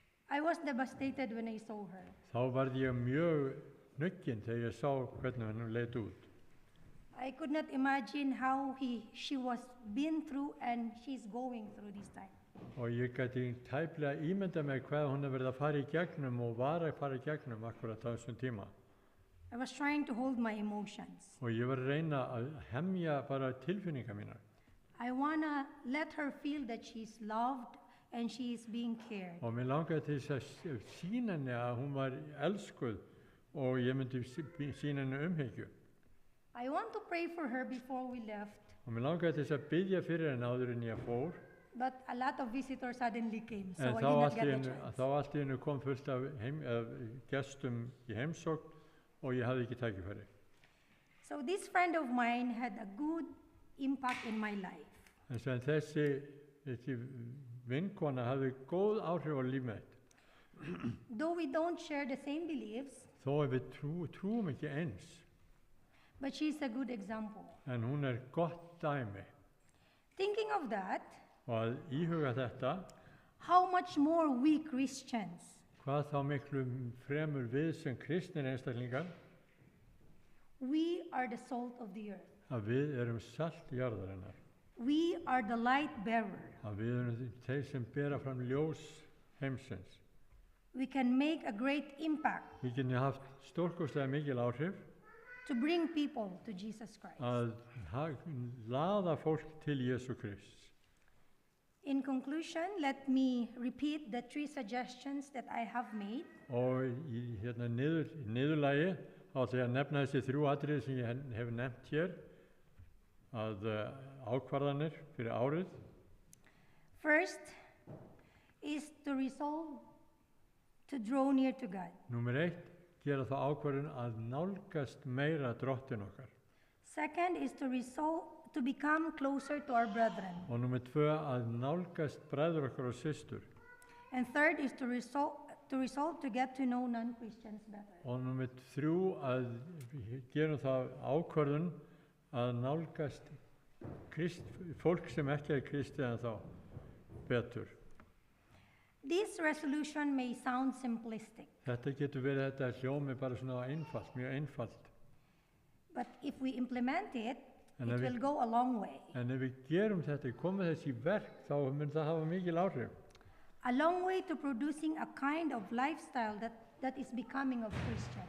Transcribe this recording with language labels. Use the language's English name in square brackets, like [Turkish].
[English] I was devastated when I saw her. [Icelandic] þá varð ég mjög hnugginn þegar ég sá hvernig henni leit út. [English] I could not imagine how she was been through and she's going through this time. [Icelandic] Og ég gæti tæplega ímynda mig hvað hún verið að fara í gegnum og var að fara í gegnum akkurat á þessum tíma. [English] I was trying to hold my emotions. [Icelandic] Og ég var að reyna að hemja bara tilfinningar mínar. [English] I want to let her feel that she's loved and she is being cared. [Icelandic] Og mér langaði til þess að sýna henni að hún var elskuð og ég myndi sýna henni umhyggju. [English] I want to pray for her before we left, [Icelandic] Og mér langaði til þess að biðja fyrir henni áður en ég fór. [English] but a lot of visitors suddenly came, so [Icelandic] En [English] I [Icelandic] þá [English] did not [Icelandic] allt [English] get [Icelandic] í [English] the [Icelandic] einu- [English] chance. [Icelandic] þá allt í einu kom fullt af gestum í heimsókn og ég hafði ekki tækifæri. [English] So this friend of mine had a good impact in my life. [Icelandic] En sem þessi vinkona hafði góð áhrif á líf mitt. [English] Though we don't share the same beliefs, [Icelandic] Þó að við trúum ekki eins, [English] but she's a good example. [Icelandic] en hún gott dæmi. [English] Thinking of that, [Icelandic] Og að íhuga þetta, [English] how much more we Christians, [Icelandic] hvað þá miklu fremur við sem kristnir einstaklingar, [English] we are the salt of the earth. [Icelandic] að við erum salt jarðarinnar. [English] We are the light bearer. [Icelandic] Að við erum þeir sem bera fram ljós heimsins. [English] We can make a great impact [Icelandic] Við getum haft stórkostlega mikil áhrif [English] to bring people to Jesus Christ. [Icelandic] að laða fólk til Jésu Krist. [English] In conclusion, let me repeat the 3 suggestions that I have made. [Icelandic] Og í niðurlagi á því að nefna þessi 3 atriði sem ég hef nefnt hér, að ákvarðanir fyrir árið. [English] First is to resolve to draw near to God. [Icelandic] Númer 1, gera þá ákvarðun að nálgast meira drottin okkar. [English] Second is to resolve to become closer to our brethren. [Icelandic] Og númer 2, að nálgast bræður okkar og systur. [English] And third is to resolve to get to know non-Christians better. [Icelandic] Og númer 3, að gera þá ákvarðun að nálgast fólk sem ekki kristið en þá betur. [English] This resolution may sound simplistic, [Icelandic] Þetta getur verið þetta hljómi bara svona einfalt, mjög einfalt. [English] but if we implement it, And it if we- will go a long way. [Icelandic] En ef við gerum þetta, komum þessi í verk, þá mun það hafa mikil áhrif. [English] A long way to producing a kind of lifestyle that is becoming of Christians.